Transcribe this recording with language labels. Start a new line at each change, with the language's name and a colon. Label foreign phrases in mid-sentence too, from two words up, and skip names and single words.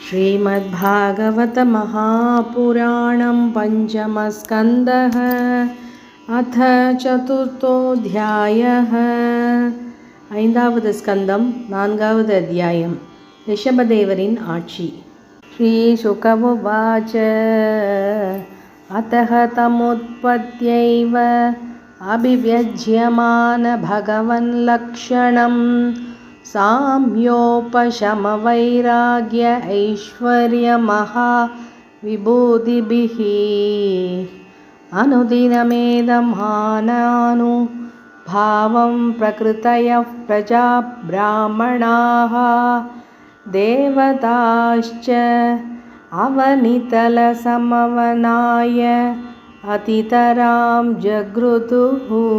Sanskrit: श्रीमद्भागवत महापुराणं पञ्चमस्कन्धः अथ चतुर्थोऽध्यायः।
Tamil: ஐந்தாவது ஸ்கந்தம் நான்காவது அத்தியாயம். ரிஷபதேவரின் ஆட்சி.
Sanskrit: श्रीशुक उवाच अथ तमुत्पत्त्यैव अभिव्यज्यमान भगवन् लक्षणम् साम्योपशमवैराग्य ऐश्वर्यमहा विभूतिभिः अनुदिनमेदमानानुभावं प्रकृतयः प्रजा ब्राह्मणाः देवताश्च अवनितलसमवनाय अतितरां जगृतुः